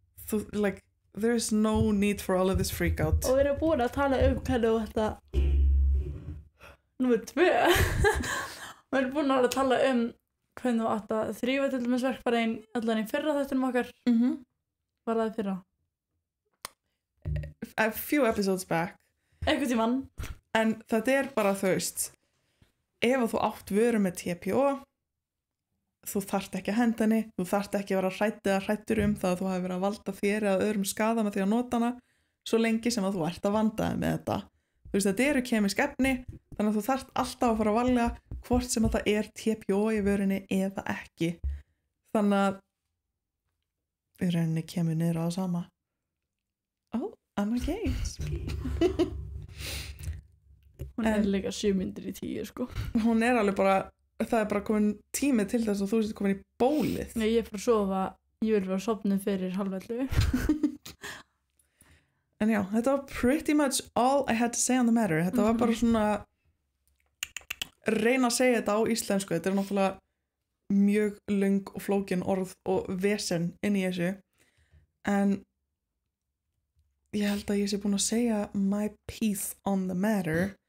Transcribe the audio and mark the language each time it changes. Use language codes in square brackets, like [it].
[en] Þú, like, there is no need for all of this freak out. [is] Og við erum búin að tala hvernig þetta númer 2 við erum búin að tala hvernig þú átt að þrífa til dæmis verkfærin allan í fyrra þettunum okkar. Var það í fyrra? [en] A few episodes back. [is] Einhvern tímann. En þetta bara, þú veist, ef þú átt vöru með TPO, þú þarft ekki að henda henni, þú þarft ekki að vera hrættur það að þú hafi verið að valda þér eða öðrum skada með því að nota hana svo lengi sem að þú ert að vanda með þetta. Þú veist, þetta eru kemísk efni, þannig að þú þarft alltaf að fara að valja hvort sem að það TPO í vörunni eða ekki. Þannig að í rauninni kemur niður á það sama. Oh, Anna Gates. Hún líka 7 mínútur í 10, sko. Hún alveg bara, það bara komin tími til þess að þú sér komin í bólið. Nei, ég fyrir að sofa, ég vil vera sofnuð fyrir 10:30. En já, þetta var [en] pretty much all I had to say on the matter. [is] Þetta var bara svona reyna að segja þetta á íslensku. Þetta náttúrulega mjög löng og flókin orð og vesen inn í þessu. En ég held að ég sé búin að segja [en] my piece on the matter.